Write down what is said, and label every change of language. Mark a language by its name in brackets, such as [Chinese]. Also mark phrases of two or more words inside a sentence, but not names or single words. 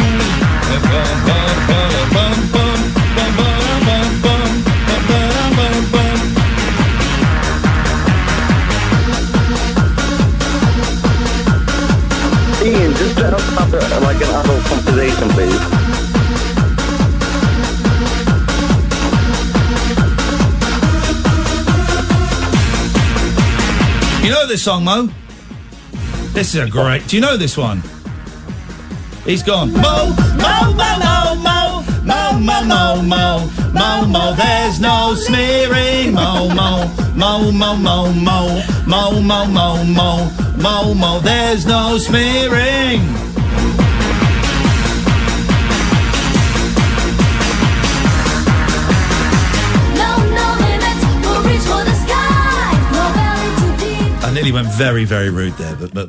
[English] Ian, just set up like an adult conversation, please. You know this song, Mo? This is a great... Do you know this one? He's gone. Mo, Mo, Mo, Mo, Mo, Mo, mo, mo, mo, mo, mo, mo, there's no smearing. Mo, mo, mo, mo, mo, mo, mo, mo, mo, mo, mo, mo, there's no smearing. I nearly went very, very rude there, but